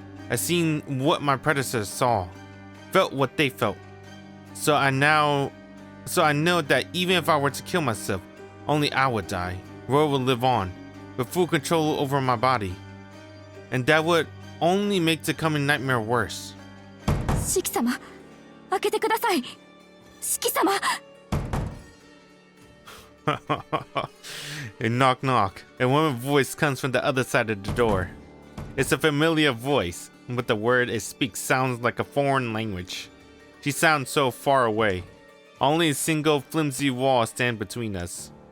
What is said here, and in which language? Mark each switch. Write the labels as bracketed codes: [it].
[en] I've seen what my predecessors saw, felt what they felt. So I know that even if I were to kill myself, only I would die. Roy would live on, with full control over my body. And that would only make the coming nightmare worse. [ja] シキ様、開けてください。シキ様。 [en] A knock knock, and one voice comes from the other side of the door. It's a familiar voice, but the word it speaks sounds like a foreign language. She sounds so far away. Only a single flimsy wall stands between us.